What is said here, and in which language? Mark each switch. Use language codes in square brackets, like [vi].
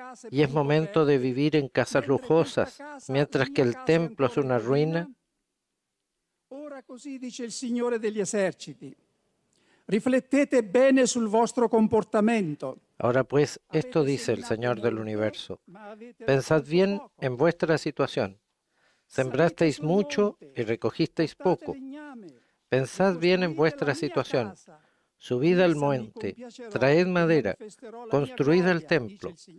[es] ¿Y es momento de vivir en casas lujosas, mientras que el templo es una ruina? [it] Ora così dice il Signore degli eserciti. Riflettete bene sul vostro comportamento. [es] Ahora pues, esto dice el Señor del universo. Pensad bien en vuestra situación. Sembrasteis mucho y recogisteis poco. Pensad bien en vuestra situación. Subid al monte, traed madera, construid el templo.